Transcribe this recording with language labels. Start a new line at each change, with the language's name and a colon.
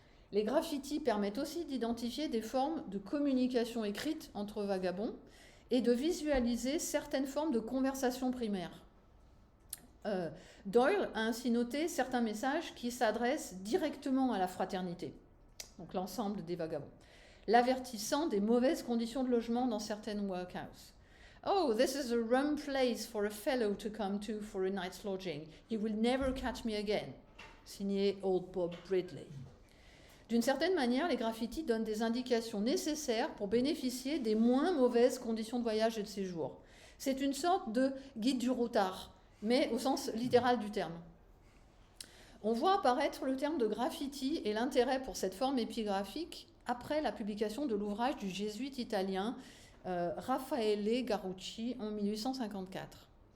French: Les graffitis permettent aussi d'identifier des formes de communication écrite entre vagabonds et de visualiser certaines formes de conversation primaire. Doyle a ainsi noté certains messages qui s'adressent directement à la fraternité, donc l'ensemble des vagabonds, l'avertissant des mauvaises conditions de logement dans certaines workhouses.
English: Oh, this is a rum place for a fellow to come to for a night's lodging. He will never catch me again.
French: Signé Old Bob Bridley. D'une certaine manière, les graffitis donnent des indications nécessaires pour bénéficier des moins mauvaises conditions de voyage et de séjour. C'est une sorte de guide du routard, mais au sens littéral du terme. On voit apparaître le terme de graffiti et l'intérêt pour cette forme épigraphique après la publication de l'ouvrage du jésuite italien Raffaele Garucci en 1854.